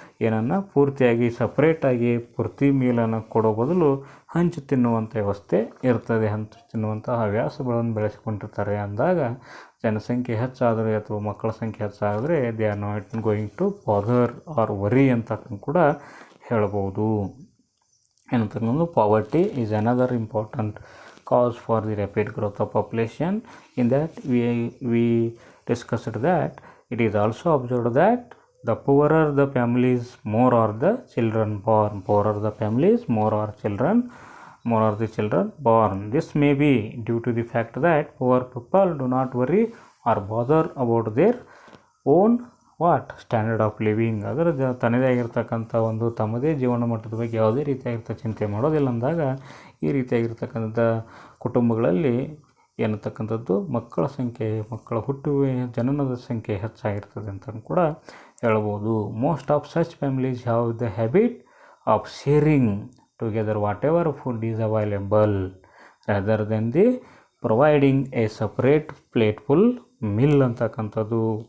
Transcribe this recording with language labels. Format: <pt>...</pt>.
<kn>ಏನನ್ನು ಪೂರ್ತಿಯಾಗಿ ಸಪ್ರೇಟಾಗಿ ಪೂರ್ತಿ ಮೀಲನ್ನು ಕೊಡೋ ಬದಲು ಹಂಚಿ ತಿನ್ನುವಂಥ ವ್ಯವಸ್ಥೆ ಇರ್ತದೆ. ಹಂಚಿ ತಿನ್ನುವಂಥ ಹವ್ಯಾಸಗಳನ್ನು ಬೆಳೆಸಿಕೊಂಡಿರ್ತಾರೆ ಅಂದಾಗ ಜನಸಂಖ್ಯೆ ಹೆಚ್ಚಾದರೆ ಅಥವಾ ಮಕ್ಕಳ ಸಂಖ್ಯೆ ಹೆಚ್ಚಾದರೆ</kn> <en>they are not going to bother or worry</en> <kn>ಅಂತ ಕೂಡ ಹೇಳ್ಬೋದು. ಏನಂತಕ್ಕಂಥದ್ದು</kn> <en>Poverty is another important cause for the rapid growth of population. In that we discussed that it is also observed that the poorer the families, more are the children born. Poorer the families, more are the children born. This may be due to the fact that poor people do not worry or bother about their own standard of living.</en> <kn>ಅದರ ತನ್ನದೇ ಆಗಿರ್ತಕ್ಕಂಥ ಒಂದು ತಮ್ಮದೇ ಜೀವನ ಮಟ್ಟದ ಬಗ್ಗೆ ಯಾವುದೇ ರೀತಿಯಾಗಿರ್ತ ಚಿಂತೆ ಮಾಡೋದಿಲ್ಲ ಅಂದಾಗ ಈ ರೀತಿಯಾಗಿರ್ತಕ್ಕಂಥ ಕುಟುಂಬಗಳಲ್ಲಿ ಏನತಕ್ಕಂಥದ್ದು ಮಕ್ಕಳ ಹುಟ್ಟುವ ಜನನದ ಸಂಖ್ಯೆ ಹೆಚ್ಚಾಗಿರ್ತದೆ ಅಂತ ಕೂಡ ಹೇಳ್ಬೋದು.</kn> <en>most of such families have the habit of sharing together whatever food is available rather than the providing a separate plateful meal</en> <kn>ಅಂತಕ್ಕಂಥದ್ದು.</kn>